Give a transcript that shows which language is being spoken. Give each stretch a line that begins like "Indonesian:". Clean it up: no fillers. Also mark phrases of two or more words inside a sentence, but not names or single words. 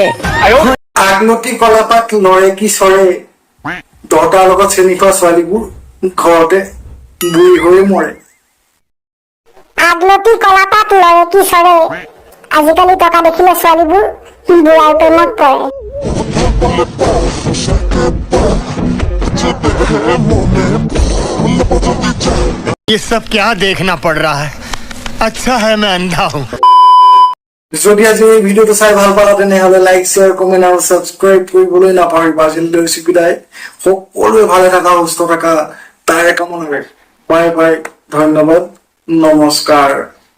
Assamese: আগলতি কলাপাত লৰে কি চৰে, দহটাৰ লগত চেনি খোৱা ছোৱালীবোৰ ঘৰতে বুঢ়ী হৈ মৰে। আগলতি কলাপাত লৰে কি চৰে, আজিকালি টকা দেখিলে ছোৱালীবোৰ বুঢ়াৰ প্ৰেমত পৰে।
Hindi: ये सब क्या देखना पड़ रहा है? अच्छा है मैं अंधा हूँ।
Assamese: যদি আজি এই ভিডিঅ'টো চাই ভাল পালা তেনেহ'লে
English: like, share, comment
Assamese: আৰু ছাবস্ক্ৰাইব কৰিবলৈ নাপাহৰিবা। আজিলৈ বিদায়। সকলোৱে ভালে থাকা, সুস্থ থাকা, তাৰে কামনাৰে।
English: bye bye,
Assamese: ধন্যবাদ, নমস্কাৰ।